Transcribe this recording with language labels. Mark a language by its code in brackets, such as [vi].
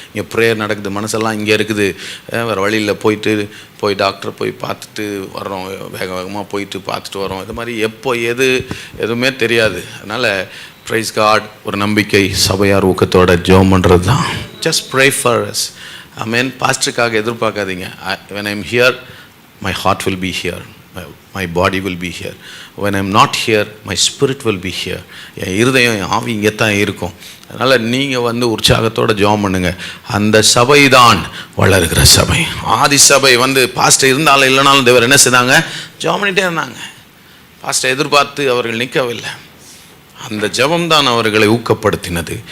[ta] இங்கே ப்ரேயர் நடக்குது, மனசெல்லாம் இங்கே இருக்குது. வேறு வழியில் போய் டாக்டரை போய் பார்த்துட்டு வர்றோம், வேகமாக போயிட்டு பார்த்துட்டு வரோம். இது மாதிரி எப்போ எதுவுமே தெரியாது. அதனால் [en] praise God, [ta] ஒரு நம்பிக்கை, சபையார் ஊக்கத்தோட ஜெபம் பண்ணுறது தான். [en] Just pray for us. [ta] Amen. பாஸ்டருக்காக எதிர்பார்க்காதீங்க. [en] when I'm here, my heart will be here, my body will be here. when I'm not here, my spirit will be here. [ta] என் இருதயம், என் ஆவி இங்கே தான் இருக்கும். அதனால் நீங்கள் உற்சாகத்தோடு ஜெபம் பண்ணுங்க. அந்த சபை தான் வளர்கிற சபை. ஆதி சபை பாஸ்டர் இருந்தாலும் இல்லைனாலும் தேவர் என்ன செய்தாங்க? ஜெபம் பண்ணிகிட்டே இருந்தாங்க. பாஸ்டர் எதிர்பார்த்து அவர்கள் நிற்கவில்லை. அந்த ஜெபம் தான் அவர்களை ஊக்கப்படுத்தினது.